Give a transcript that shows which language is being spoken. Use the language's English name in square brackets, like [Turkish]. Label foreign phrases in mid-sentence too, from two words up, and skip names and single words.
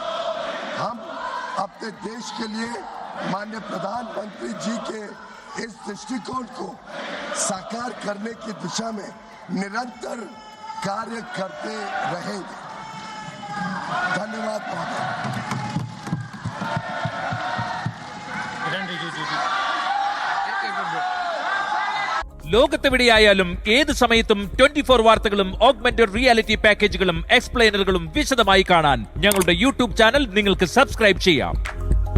[Hindi] हम अपने देश के लिए माननीय प्रधानमंत्री जी के इस दृष्टिकोण को साकार करने की दिशा में निरंतर कार्य करते रहेंगे। धन्यवाद महोदय। [Malayalam] ലോകത്തെവിടെയായാലും ഏത് സമയത്തും 24 വാർത്തകളും [English] augmented reality [Malayalam] പാക്കേജുകളും എക്സ്പ്ലെയിനറുകളും വിശദമായി കാണാൻ ഞങ്ങളുടെ [English] YouTube channel [Malayalam] നിങ്ങൾക്ക് സബ്സ്ക്രൈബ് ചെയ്യാം.